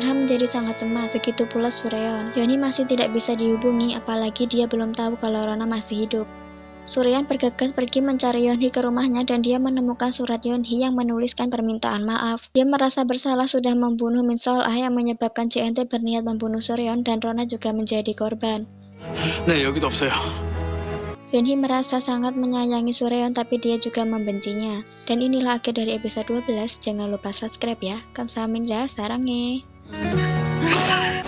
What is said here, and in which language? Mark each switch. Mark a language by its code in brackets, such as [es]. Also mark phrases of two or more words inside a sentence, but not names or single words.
[id] Ha menjadi sangat cemas, begitu pula Sureon. Yeonhee masih tidak bisa dihubungi, apalagi dia belum tahu kalau Rona masih hidup. Sureon bergegas pergi mencari Yeonhee ke rumahnya dan dia menemukan surat Yeonhee yang menuliskan permintaan maaf. Dia merasa bersalah sudah membunuh Min Sol-ah yang menyebabkan JNT berniat membunuh Sureon dan Rona juga menjadi korban. [ko] 네, 여기도 없어요. [id] Yeonhee merasa sangat menyayangi Sureon tapi dia juga membencinya. Dan inilah akhir dari episode 12. Jangan lupa subscribe ya. [ko] 감사합니다, 사랑해.